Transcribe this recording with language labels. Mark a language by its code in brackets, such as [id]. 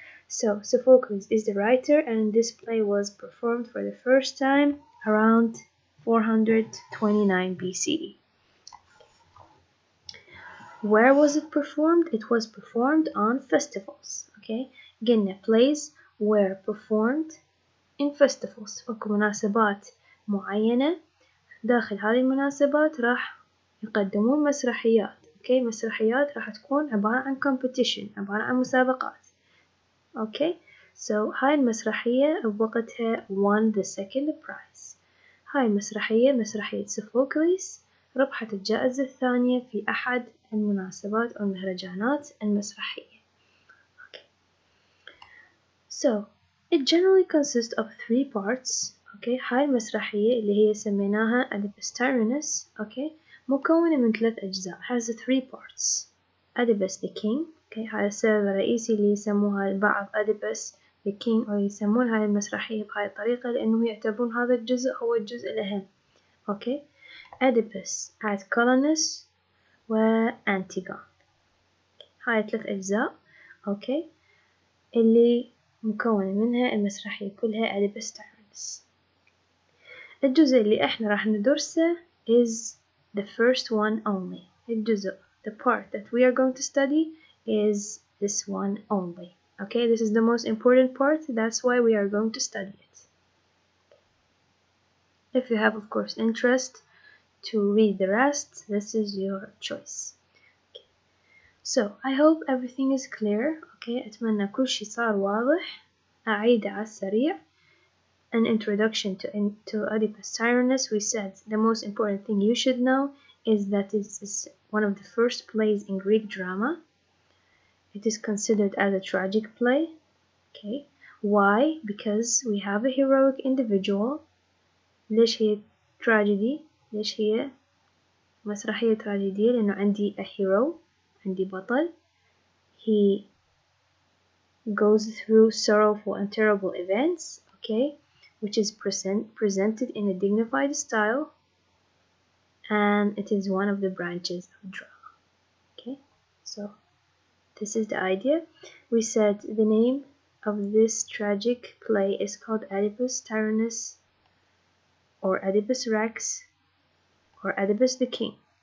[en] so Sophocles is the writer and this play was performed for the first time around 429 BCE. Where was it performed? It was performed on festivals. okay [ar] قلنا [en] plays were performed in festivals. [ar] اكو مناسبات معينة، داخل هذه المناسبات راح يقدمون مسرحيات. okay مسرحيات راح تكون عبارة عن competition، عبارة عن مسابقات. [en] okay so [ar] هاي المسرحية بوقتها [en] won the second prize. [ar] هاي المسرحية مسرحية سوفوكليس ربحت الجائزة الثانية في أحد المناسبات أو المهرجانات المسرحية. [en] okay. so it generally consists of 3 parts. [ar] okay هاي المسرحية اللي هي سميناها Oedipus Tyrannus. okay مكونة من 3 أجزاء. [en] has 3 parts. Oedipus the King. [ar] okay هذا السبب الرئيسي اللي يسموها البعض Oedipus the King أو يسمون هاي المسرحية بهاي الطريقة لأنه يعتبرون هذا الجزء هو الجزء الأهم. [en] okay Oedipus at Colonus وأنتيغون. [ar] هاي 3 أجزاء. okay اللي مكونة منها المسرحية كلها Oedipus Tyrannus. الجزء اللي احنا راح ندرسه [en] is the first one only. [ar] الجزء [en] the part that we are going to study is this one only. okay this is the most important part, that's why we are going to study it. if you have of course interest to read the rest, this is your choice. okay. so I hope everything is clear. [ar] okay أتمنى كل شي صار واضح. أعيد على السريع. [en] An introduction to Oedipus Tyrannus. We said the most important thing you should know is that it is one of the first plays in Greek drama. It is considered as a tragic play. okay why? Because we have a heroic individual. [ar] ليش هي tragedy؟ ليش هي مسرحية تراجيدية؟ لأنه عندي [en] a hero، [ar] عندي بطل. [en] he goes through sorrowful and terrible events. okay which is presented in a dignified style, and it is one of the branches of drama. okay so this is the idea. we said the name of this tragic play is called Oedipus Tyrannus or Oedipus Rex or Oedipus the King.